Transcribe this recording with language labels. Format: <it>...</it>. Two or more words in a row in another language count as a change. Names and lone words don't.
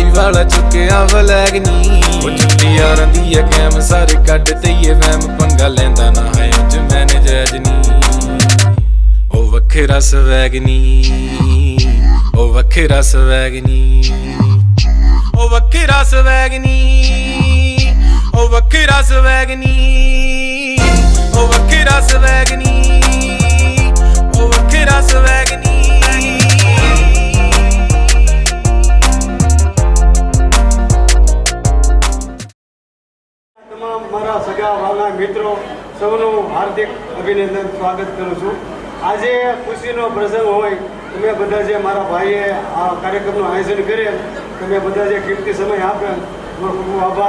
<pa>ਵਾਲਾ ਚੁੱਕਿਆ ਵਲੈਗ ਨੀ ਉਹ ਜੁੱਤੀ ਯਾਰਾਂ ਦੀ ਆ ਕੈਮ ਸਾਰੇ ਕੱਢ ਦਈਏ ਵਹਿਮ ਪੰਗਾ ਲੈਂਦਾ ਨਾ ਹੈ ਜੋ ਮੈਂ ਨਜਾਇਜ਼ ਨੀ ਉਹ ਵੱਖਰਾ ਸਵੈਗ ਨੀ ਉਹ ਵੱਖਰਾ ਸਵੈਗ ਨੀ ਉਹ ਵੱਖਰਾ ਸਵੈਗ ਨੀ ਉਹ ਵੱਖਰਾ ਸਵੈਗ ਨੀ ਉਹ ਵੱਖਰਾ ਸਵੈਗ ਨੀ ਉਹ ਵੱਖਰਾ ਸਵੈਗ ਨੀ</pa> <gu>તમામ મારા સગા વાલા મિત્રો સૌનું હાર્દિક અભિનંદન સ્વાગત કરું છું. આજે ખુશીનો પ્રસંગ હોય તમે બધા જે મારા ભાઈએ આ કાર્યક્રમનું આયોજન કરેલ તમે બધા જે કિંમતી સમય આપેલ એનો ખૂબ ખૂબ આભાર.</gu>